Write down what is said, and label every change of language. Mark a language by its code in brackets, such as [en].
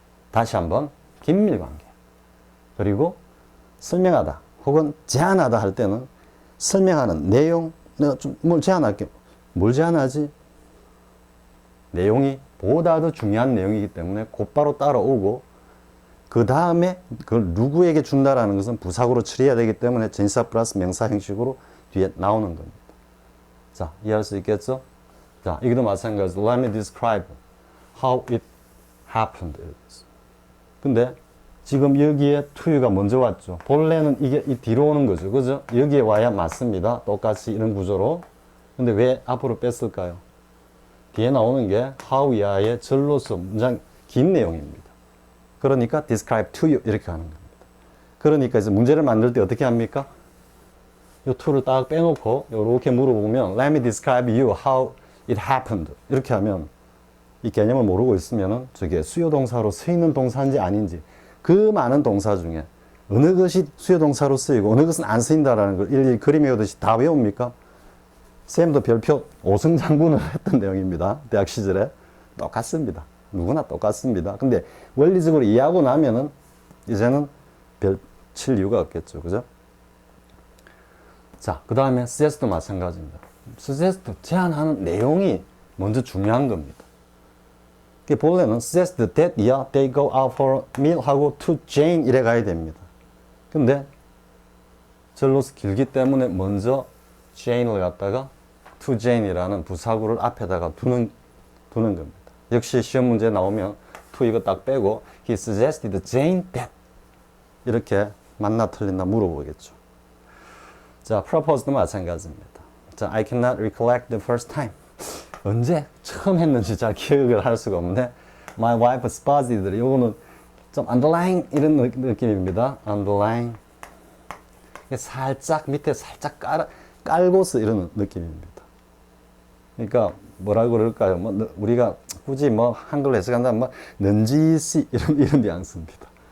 [ko] 다시 한번 긴밀관계, 그리고 설명하다 혹은 제안하다 할 때는 설명하는 내용, 내가 좀 뭘 제안할게. 뭘 제안하지? 내용이 보다 더 중요한 내용이기 때문에 곧바로 따라오고, 그 다음에 그걸 누구에게 준다라는 것은 부사구로 처리해야 되기 때문에 전치사 플러스 명사 형식으로 뒤에 나오는 겁니다. 자, 이해할 수 있겠죠? 자, 이것도 마찬가지로 [en] Let me describe how it happened. [ko] 근데 지금 여기에 to가 먼저 왔죠. 본래는 이게 이 뒤로 오는 거죠. 그죠? 여기에 와야 맞습니다. 똑같이 이런 구조로. 근데 왜 앞으로 뺐을까요? 뒤에 나오는 게 how 이하의 절로서 문장 긴 내용입니다. 그러니까 [en] describe to you [ko] 이렇게 하는 겁니다. 그러니까 이제 문제를 만들 때 어떻게 합니까? 이 to를 딱 빼놓고 이렇게 물어보면 [en] Let me describe you how it happened [ko] 이렇게 하면 이 개념을 모르고 있으면은 저게 수요 동사로 쓰이는 동사인지 아닌지, 그 많은 동사 중에 어느 것이 수요 동사로 쓰이고 어느 것은 안 쓰인다라는 걸 일일이 그림 외우듯이 다 외웁니까? 쌤도 별표 5승 장군을 했던 내용입니다. 대학 시절에. 똑같습니다. 누구나 똑같습니다. 근데 원리적으로 이해하고 나면은 이제는 별 칠 이유가 없겠죠. 그죠? 자, 그 다음에 suggest도 마찬가지입니다. suggest, 제안하는 내용이 먼저 중요한 겁니다. 본래는 [en] suggest that they go out for a meal [ko] 하고 [en] to Jane [ko] 이래 가야 됩니다. 근데 절로서 길기 때문에 먼저 Jane을 갖다가 [en] to Jane [ko] 이라는 부사구를 앞에다가 두는 겁니다. 역시 시험 문제 나오면 to 이거 딱 빼고 [en] he suggested Jane that [ko] 이렇게 맞나 틀린다 물어보겠죠. 자, propose도 마찬가지입니다. [en] 자, I cannot recollect the first time. [ko] 언제 처음 했는지 잘 기억을 할 수가 없는데 [en] My wife spotted. [ko] 이거는 좀 underline 이런 느낌입니다. [en] underline. [ko] 살짝 밑에 살짝 깔고서 이런 느낌입니다. 그러니까 뭐라고 그럴까요? 뭐 우리가 굳이 뭐 한글로 해석한다면 뭐 넌지시 이런 뉘앙스입니다.